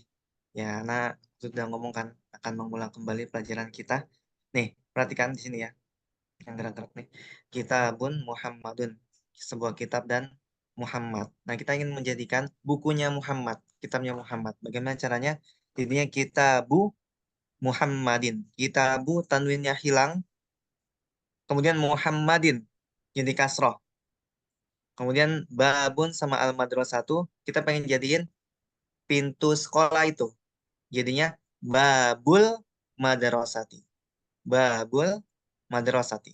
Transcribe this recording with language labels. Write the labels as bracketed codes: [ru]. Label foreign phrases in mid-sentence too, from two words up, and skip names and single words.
[id] Ya, nah sudah ngomong kan akan mengulang kembali pelajaran kita. Nih, perhatikan di sini ya, yang gerak-gerak nih. [ar] Kitabun Muhammadun, [id] sebuah kitab dan Muhammad. Nah, kita ingin menjadikan bukunya Muhammad, kitabnya Muhammad. Bagaimana caranya? Jadinya [ar] kitabu Muhammadin. [id] Kitabu tanwinnya hilang, kemudian Muhammadin jadi kasroh. Kemudian babun sama al-madrasatu kita pengen jadiin pintu sekolah itu. Jadinya [ar] babul madrasati. Babul madrasati.